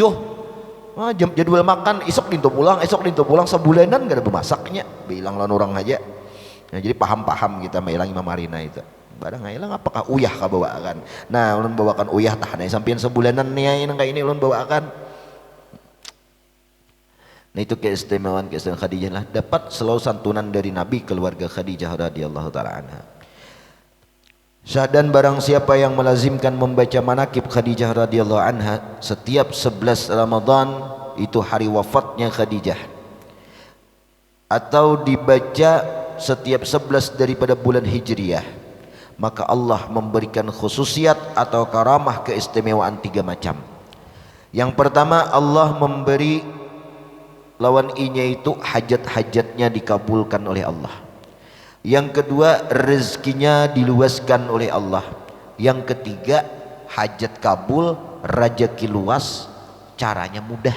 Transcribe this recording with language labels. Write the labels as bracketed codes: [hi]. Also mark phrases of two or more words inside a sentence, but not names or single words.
[bjn] Jam jadwal makan esok dintu pulang sebulanan gak ada bermasaknya. Bilang lawan orang aja. Nah, jadi paham-paham kita mailangi Marina itu. Barang hilang apakah uyah ka bawakan. Nah ulun bawakan uyah tah nah sampean sebulanan nih nang kayak ini ulun bawakan. Nah itu keistimewaan Khadijah lah, dapat selalu santunan dari Nabi keluarga Khadijah [ar] رضي الله تعالى عنها. [bjn] Dan barang siapa yang melazimkan membaca manakib Khadijah [ar] رضي الله عنها [bjn] setiap 11 Ramadan, itu hari wafatnya Khadijah, atau dibaca setiap 11 daripada bulan Hijriyah, maka Allah memberikan khususiat atau karamah keistimewaan 3 macam. Yang pertama, Allah memberi lawan inya itu hajat-hajatnya dikabulkan oleh Allah. Yang kedua, rezekinya diluaskan oleh Allah. Yang ketiga, hajat kabul, rezeki luas, caranya mudah.